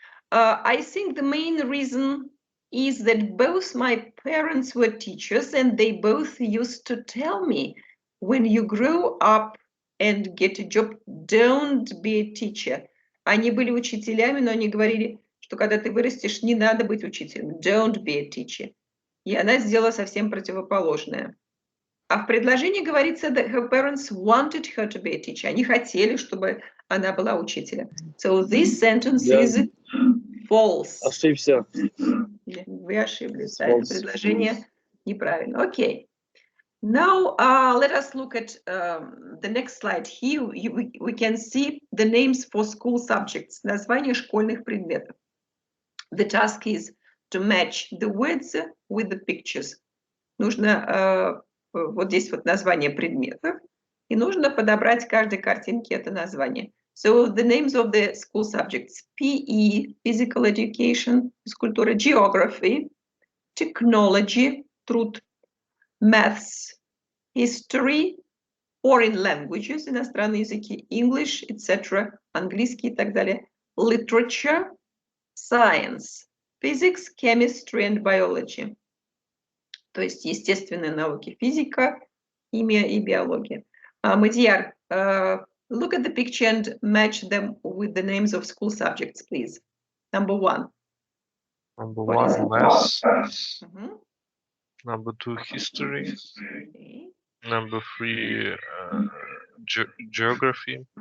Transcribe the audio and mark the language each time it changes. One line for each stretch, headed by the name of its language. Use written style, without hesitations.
English: I think the main reason is that both my parents were teachers and they both used to tell me, when you grow up and get a job, don't be a teacher.
Russian: Они были учителями, но они говорили, что когда ты вырастешь, не надо быть учителем.
English: Don't be a teacher.
Russian: И она сделала совсем противоположное. А в предложении говорится
English: that her parents wanted her to be a teacher.
Russian: Они хотели, чтобы она была учителем.
English: So this sentence is false.
Russian: Ошибся. Вы ошиблись. Да, это предложение неправильно.
English: Okay. Now let us look at the next slide. Here we can see the names for school subjects.
Russian: Названия школьных предметов.
English: The task is to match the words with the pictures.
Russian: Нужно вот здесь вот название предметов, и нужно подобрать к каждой картинке это название.
English: So the names of the school subjects: PE, physical education, физкультура, geography, technology, труд, maths, history, foreign languages,
Russian: иностранные языки,
English: English, etc.,
Russian: английский и так далее,
English: literature, science, physics, chemistry and biology.
Russian: То есть естественные науки, физика, химия и биология.
English: Мадьяр, look at the picture and match them with the names of school subjects, please. Number 1. Number 1, maths. Number 2, history. Okay. Number 3, geography.